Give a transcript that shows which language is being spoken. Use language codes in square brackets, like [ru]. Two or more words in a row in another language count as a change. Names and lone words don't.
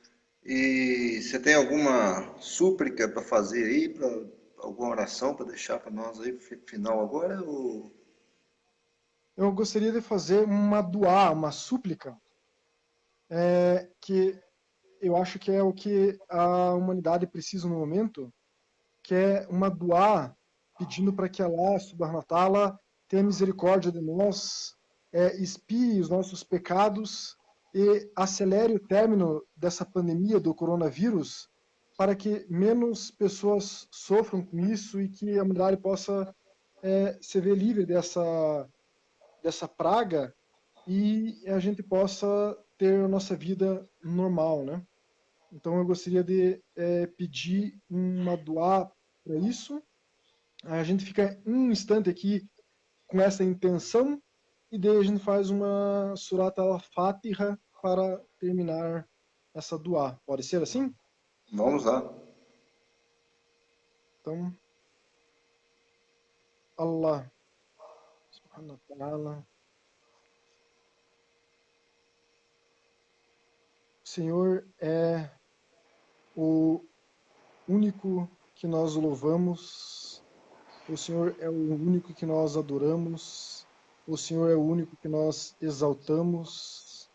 [pt] E você tem alguma súplica para fazer aí, alguma oração para deixar para nós aí, final agora? Ou... Eu gostaria de fazer uma duá, uma súplica, que eu acho que é o que a humanidade precisa no momento, que é uma duá pedindo para que Allah, [ar] سبحانه وتعالى, [pt] tenha misericórdia de nós, expie os nossos pecados e acelere o término dessa pandemia do coronavírus para que menos pessoas sofram com isso e que a humanidade possa se ver livre dessa praga e a gente possa ter a nossa vida normal, né? Então eu gostaria de pedir uma doar para isso. A gente fica um instante aqui com essa intenção e daí a gente faz uma Surat al-Fatiha para terminar essa doar. Pode ser assim? Vamos lá. Então, [ar] الله سبحانه وتعالى. [pt] O Senhor é o único que nós louvamos O Senhor é o único que nós adoramos. O Senhor é o único que nós exaltamos.